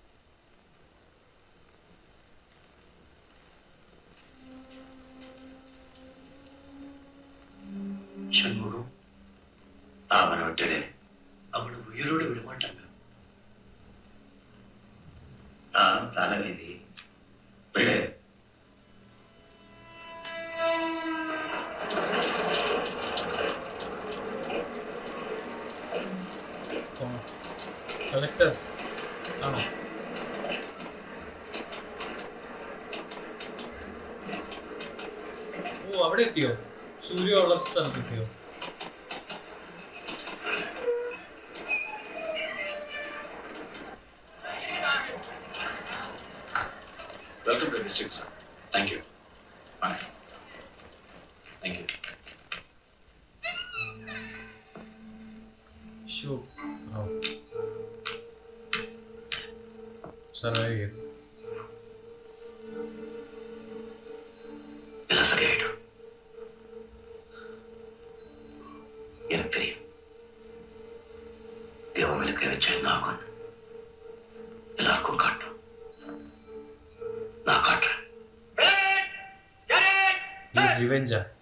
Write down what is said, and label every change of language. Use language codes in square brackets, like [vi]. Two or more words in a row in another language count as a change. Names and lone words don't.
[ta] சண்முகம் அவனை விட்டுடு. அவனை உயிரோடு விட மாட்டாங்க. தலைவிதி விடு. [ml] കളക്ടർ ആണോ? ഓ അവിടെ എത്തിയോ? സൂര്യ ഉള്ള സ്ഥലത്ത് എത്തിയോ? [en] Welcome to the district, sir. Thank you. Bye. Thank you. Sure. Oh. Survive. [ta] எல்லாம் சரியாயிடும். எனக்கு தெரியும் தேவங்களுக்கு வச்ச என்ன ஆகும். எல்லாருக்கும் காட்டும். நான் காட்டுறேன். [en] Revenge.